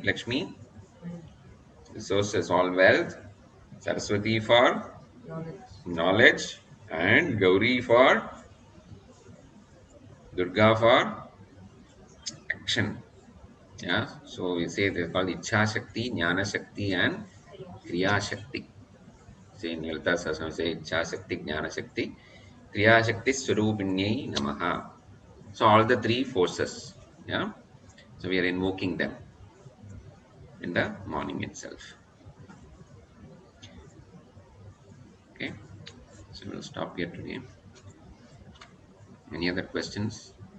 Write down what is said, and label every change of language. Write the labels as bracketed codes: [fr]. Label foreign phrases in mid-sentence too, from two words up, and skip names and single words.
[en] Lakshmi? Resources, all wealth. Saraswati for knowledge. And Gauri for Durga for action. Yeah. So we say they're called [sa] इच्छा शक्ति, ज्ञान शक्ति, [en] and [sa] क्रिया शक्ति. Say in Nilta Sasam, say इच्छा शक्ति, ज्ञान शक्ति, क्रिया शक्ति स्वरूपिण्यै नमः. [en] So all the three forces. Yeah. So we are invoking them in the morning itself. Okay. So we'll stop here today. Any other questions?